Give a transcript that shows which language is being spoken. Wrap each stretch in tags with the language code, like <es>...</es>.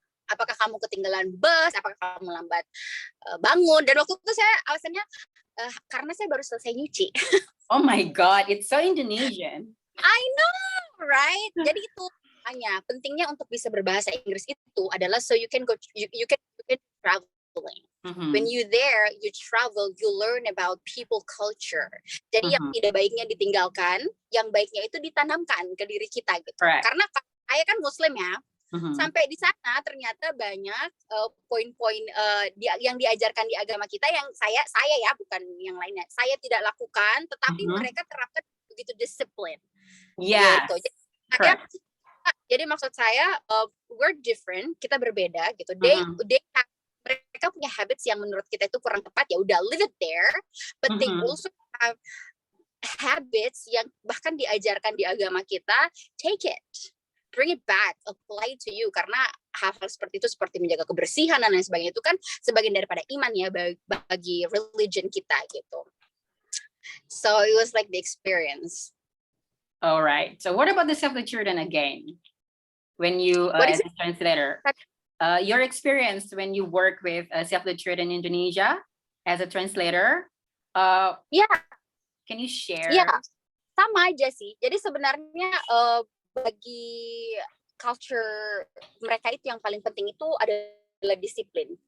<id>apakah kamu ketinggalan bus, apakah kamu lambat bangun. Dan waktu itu saya alasannya karena saya baru selesai nyuci.</id> <en>Oh my God, it's so Indonesian. I know, right?</en> <id>Jadi itu hanya pentingnya untuk bisa berbahasa Inggris itu adalah so you can go, you can traveling.</id> <en>When you there, you travel, you learn about people culture.</en> <id>Jadi yang tidak baiknya ditinggalkan, yang baiknya itu ditanamkan ke diri kita gitu.</id> <en>Right.</en> <id>Karena saya kan Muslim ya. Sampai di sana ternyata banyak poin-poin yang diajarkan di agama kita yang saya ya, bukan yang lainnya, saya tidak lakukan, tetapi mereka terapkan begitu disiplin. Iya. Gitu. Jadi maksud saya we're different, kita berbeda gitu. Mereka punya habits yang menurut kita itu kurang tepat, ya udah leave it there.</id> <en>But they also have habits yang bahkan diajarkan di agama kita, take it, bring it back, apply it to you.</en> <id>Karena hal-hal seperti itu, seperti menjaga kebersihan dan lain sebagainya, itu kan sebagian daripada iman ya bagi religion kita gitu.</id> <en>So it was like the experience. All right. So what about the Save the Children again? When you as a translator, your experience when you work with Save the Children in Indonesia as a translator, yeah, can you share?</en> <id>Yeah, sama aja sih. Jadi sebenarnya bagi culture mereka itu yang paling penting itu adalah disiplin.</id>